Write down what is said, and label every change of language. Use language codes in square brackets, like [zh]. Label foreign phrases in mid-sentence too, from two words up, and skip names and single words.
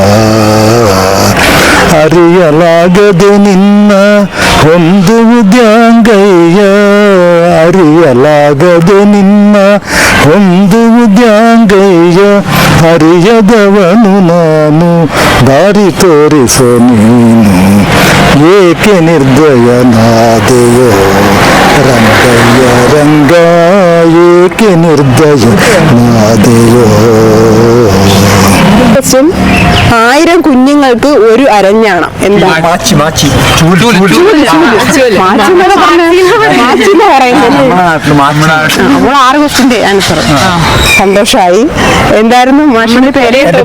[kn] ಅರಿಯಲಾಗದೆ ನಿನ್ನ ಹೊಂದುವುದ್ಯಾಂಗಯ್ಯ ಅರಿಯಲಾಗದೆ ನಿನ್ನ ಹೊಂದುವುದ್ಯಾಂಗಯ್ಯ ಅರಿಯದವನು ನಾನು ದಾರಿ ತೋರಿಸೋ ನೀನು ಏಕೆ ನಿರ್ದಯನಾದೆಯೋ ರಂಗಯ್ಯ ರಂಗ ಏಕೆ ನಿರ್ದಯನಾದೆಯೋ. [ml] 1000 കുഞ്ഞുങ്ങൾക്ക് ഒരു അരഞ്ഞാണം. എന്താ? നമ്മൾ 6 ക്വസ്റ്റ്യന്റെ ആൻസർ. സന്തോഷായി. എന്തായിരുന്നു മാഷിന്റെ പേര്?